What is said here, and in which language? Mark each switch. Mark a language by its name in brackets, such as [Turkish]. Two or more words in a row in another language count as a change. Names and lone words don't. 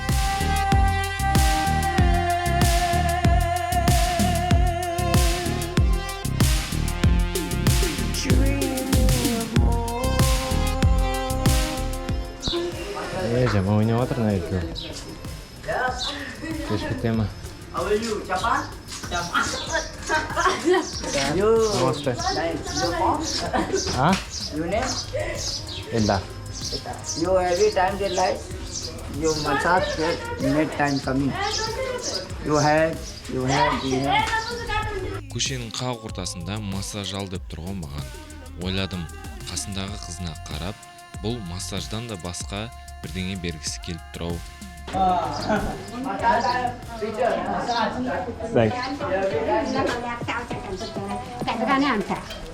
[Kazakh] Жама ойнап отыр, наверное. Кешкі тема. [English] How are you? Japan? Japan. Namaste. Your name? Enda. You every time they like you massage net time coming. You have. [Kazakh] Көшенің қақ ортасында массаж ал деп тұрған маған. Ойладым, қасындағы қызына қарап, бұл массаждан да басқа бірдеңе бергісі келіп тұрау. [English] Thanks.